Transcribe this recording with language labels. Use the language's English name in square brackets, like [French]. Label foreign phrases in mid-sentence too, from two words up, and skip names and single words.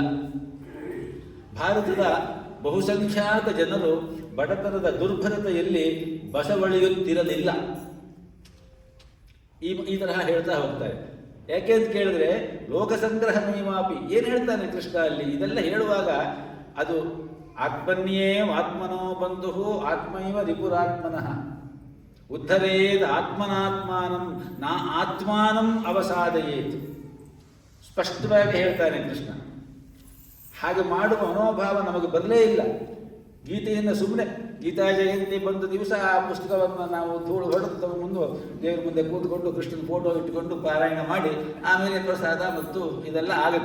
[Kannada] ಭಾರತದ ಬಹುಸಂಖ್ಯಾತ ಜನರು ಬಡತನದ ದುರ್ಭರತೆಯಲ್ಲಿ ಬಸವಳಿಯುತ್ತಿರಲಿಲ್ಲ. ಈ ತರಹ ಹೇಳ್ತಾ ಹೋಗ್ತಾರೆ. ಯಾಕೆ ಅಂತ ಕೇಳಿದ್ರೆ, [Sanskrit] ಲೋಕಸಂಗ್ರಹ ಮೀಮಾಪಿ [Kannada] ಏನು ಹೇಳ್ತಾನೆ ಕೃಷ್ಣ ಅಲ್ಲಿ? ಇದೆಲ್ಲ ಹೇಳುವಾಗ ಅದು [Sanskrit] ಆತ್ಮನ್ಯೇವ ಆತ್ಮನೋ ಬಂಧು ಆತ್ಮೈವ ರಿಪುರಾತ್ಮನಃ ಉದ್ಧರೇದ್ ಆತ್ಮನಾತ್ಮಾನಂ ನಾ ಆತ್ಮಾನಂ ಅವಸಾದಯೇತ್. [Kannada] ಸ್ಪಷ್ಟವಾಗಿ ಹೇಳ್ತಾನೆ ಕೃಷ್ಣ. ಹಾಗೆ ಮಾಡುವ ಮನೋಭಾವ ನಮಗೆ ಬರಲೇ ಇಲ್ಲ. ಗೀತೆಯನ್ನು ಸುಮ್ಮನೆ ಗೀತಾ ಜಯಂತಿ ಬಂದ ದಿವಸ ಆ ಪುಸ್ತಕವನ್ನು ನಾವು ಧೂಳು ಹೊಡೆದು ಮುಂದೆ ದೇವರ ಮುಂದೆ ಕೂತ್ಕೊಂಡು ಕೃಷ್ಣನ ಫೋಟೋ ಇಟ್ಟುಕೊಂಡು ಪಾರಾಯಣ ಮಾಡಿ ಆಮೇಲೆ ಪ್ರಸಾದ ಮತ್ತು ಇದೆಲ್ಲ ಆಗುತ್ತೆ.